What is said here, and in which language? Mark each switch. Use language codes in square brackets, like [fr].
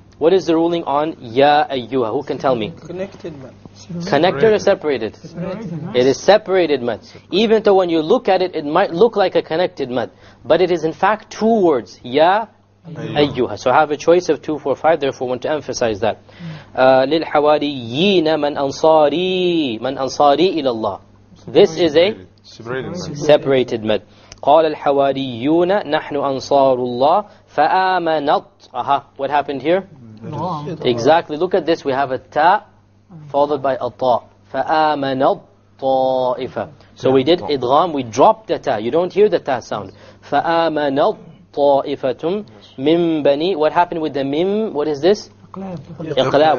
[en] What is the ruling on Ya ayyuha? Who can tell me? Connected mad. Connected or separated? It is separated mad. Even though when you look at it, it might look like a connected mad, but it is in fact 2 words. Ya ayyuha. So I have a choice of 2, 4, 5. Therefore, I want to emphasize that. [ar] للحواريين من أنصاري إلى الله. [en] This is a separated mad. [ar] قال الحواريون نحن أنصار الله فآمنت. [en] What happened here? Exactly. Look at this. We have a ta followed by a ta. [ar] فآمنت طائفة. [en] So we did idgham. We dropped the ta. You don't hear the ta sound. [ar] فآمنت طائفة من بني. [en] What happened with the mim? What is this? Iqlab.